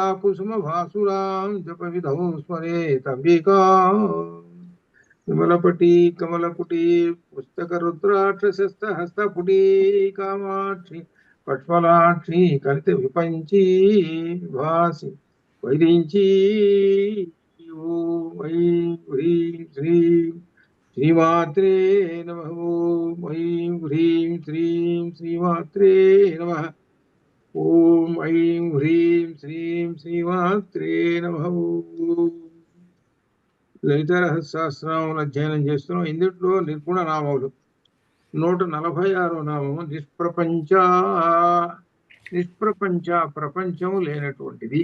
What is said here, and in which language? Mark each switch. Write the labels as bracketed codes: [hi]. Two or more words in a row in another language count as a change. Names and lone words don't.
[sa] कुसुम भासुरां जप विधौ स्मरेतम्बिकां विमलपटी कमलकुटी पुस्तक रुद्राक्षसस्तहस्तपुटी कामाक्षी पट्मलाक्षी कलित विपञ्ची भासि वैरिञ्ची ओम ऐं ह्रीं श्रीं श्रीमात्रे नमः. ओम ऐं ह्रीं श्रीं श्रीमात्रे नमः. ఓం ఐం హ్రీం శ్రీం శ్రీమాత్రే నమః. [te] లలిత సహస్రనామములు అధ్యయనం చేస్తున్నాం. ఇందులో నిర్గుణ నామములు 146వ నామము నిష్ప్రపంచ. నిష్ప్రపంచ ప్రపంచము లేనటువంటిది.